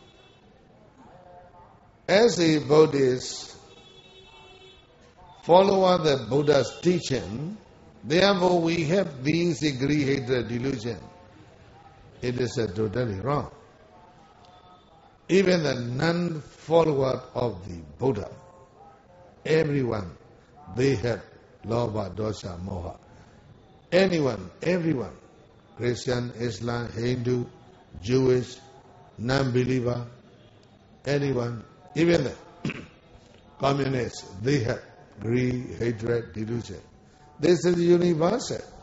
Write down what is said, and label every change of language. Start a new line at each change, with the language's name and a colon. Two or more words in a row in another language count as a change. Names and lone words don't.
English: As a Buddhist follower of the Buddha's teaching, therefore we have these greed, hatred, delusion. It is totally wrong. Even the non-follower of the Buddha, everyone, they have
Pali: lobha, dosha, moha.
English: Anyone, everyone, Christian, Islam, Hindu, Jewish, non-believer, anyone, even the communists, they have greed, hatred, delusion. This is universal.